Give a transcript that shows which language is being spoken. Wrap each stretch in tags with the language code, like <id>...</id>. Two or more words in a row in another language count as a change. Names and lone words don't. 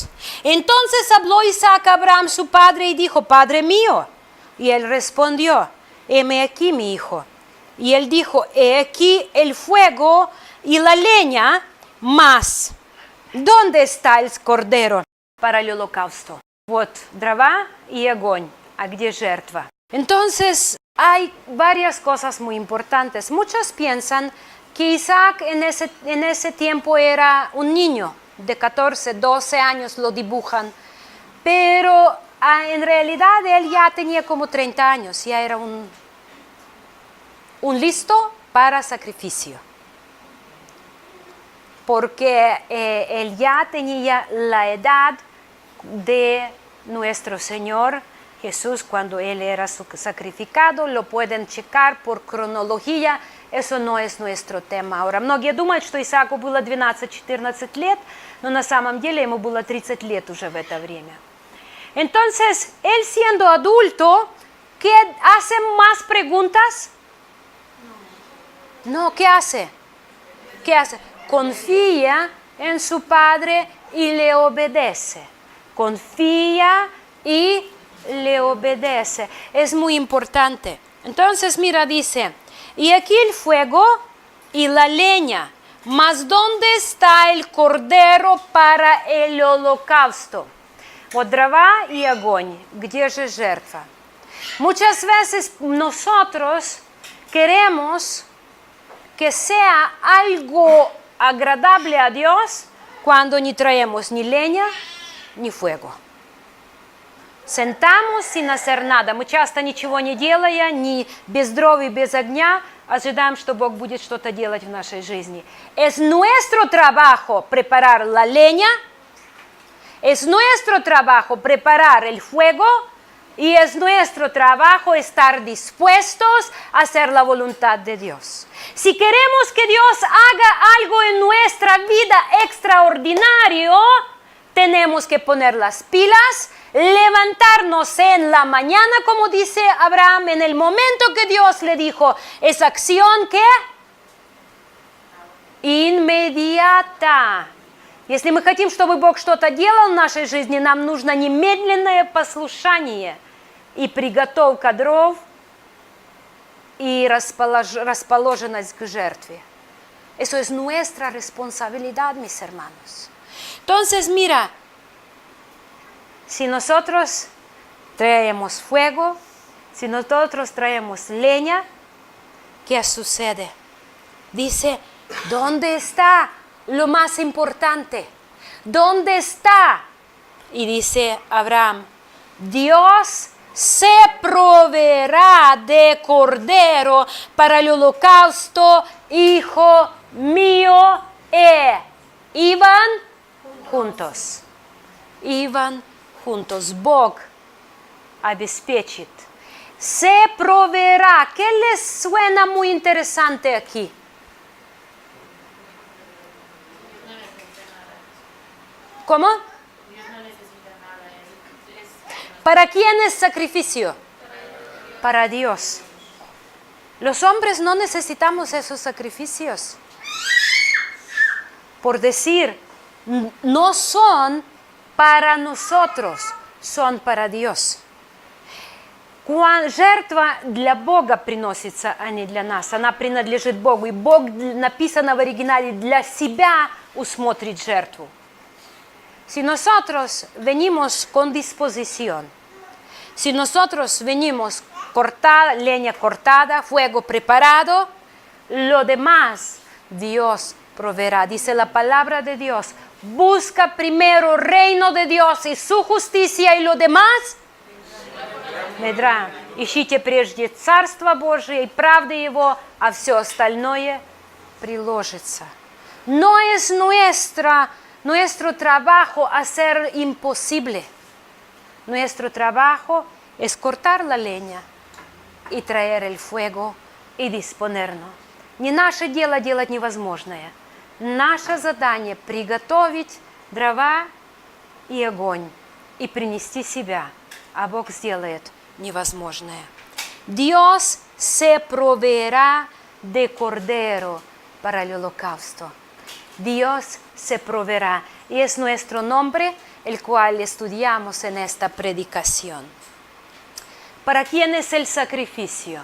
<es>Entonces habló Isaac a Abraham su padre y dijo, Padre mío. Y él respondió, heme aquí mi hijo. Y él dijo, he aquí el fuego y la leña, mas ¿dónde está el cordero para el holocausto?</es> <ru>Вот дрова и огонь, а где жертва?</ru> <es>Entonces, hay varias cosas muy importantes. Muchos piensan que Isaac en ese tiempo era un niño de 14, 12 años, lo dibujan, pero en realidad él ya tenía como 30 años, ya era un listo para sacrificio, porque él ya tenía la edad de nuestro Señor Jesús cuando él era sacrificado. Lo pueden checar por cronología, eso no es nuestro tema ahora.</es> <ru>Многие думают, что Исааку было 12-14 лет, но на самом деле ему было 30 лет уже в это время.</ru> <es>Entonces, él siendo adulto, ¿qué hace más preguntas? No, ¿qué hace? ¿Qué hace? Confía en su padre y le obedece. Confía y le obedece. Es muy importante. Entonces, mira, dice, y aquí el fuego y la leña, mas ¿dónde está el cordero para el holocausto?</es> <ru>Вот дрова и огонь, где же жертва?</ru> <es>Muchas veces nosotros queremos que sea algo agradable a Dios cuando ni traemos ni leña ni fuego. Sentamos sin hacer nada.</es> <ru>Мы часто ничего не делая, ни без дров и без огня, ожидаем, что Бог будет что-то делать в нашей жизни.</ru> <es>Es nuestro trabajo preparar la leña, es nuestro trabajo preparar el fuego y es nuestro trabajo estar dispuestos a hacer la voluntad de Dios. Si queremos que Dios haga algo en nuestra vida extraordinario, tenemos que poner las pilas, levantarnos en la mañana, como dice Abraham, en el momento que Dios le dijo, es acción que inmediata.</es> <ru>Если мы хотим, чтобы Бог что-то делал в нашей жизни, нам нужно немедленное послушание и приготовка дров и расположенность к жертве.</ru> <es>Eso es nuestra responsabilidad, mis hermanos. Entonces, mira, si nosotros traemos fuego, si nosotros traemos leña, ¿qué sucede? Dice, ¿dónde está lo más importante? ¿Dónde está? Y dice Abraham, Dios se proveerá de cordero para el holocausto, hijo mío. Iban juntos. Iban juntos.</es> <ru>Бог обеспечит.</ru> <es>Se proveerá. ¿Qué les suena muy interesante aquí? ¿Cómo? ¿Para quién es sacrificio? Para Dios. Los hombres no necesitamos esos sacrificios. Por decir, no son para nosotros, son para Dios.</es> <ru>Жертва для Бога приносится, а не для нас. Она принадлежит Богу. И Бог, написано в оригинале, для себя усмотрит жертву.</ru> <es>Si nosotros venimos con disposición, si nosotros venimos cortada, leña cortada, fuego preparado, lo demás Dios proveerá. Dice la palabra de Dios, busca primero el reino de Dios y su justicia y lo demás Медра.</es> <ru>Ищите прежде Царство Божие и правды Его, а все остальное приложится.</ru> <es>No es nuestro trabajo hacer imposible. Nuestro trabajo es cortar la leña и traer el fuego и disponernos.</es> <ru>Не наше дело делать невозможное. Наше задание приготовить дрова и огонь и принести себя, а Бог сделает невозможное.</ru> <es>Dios se proveerá de cordero para el holocausto. Dios se proveerá. Y es nuestro nombre el cual estudiamos en esta predicación. ¿Para quién es el sacrificio?</es>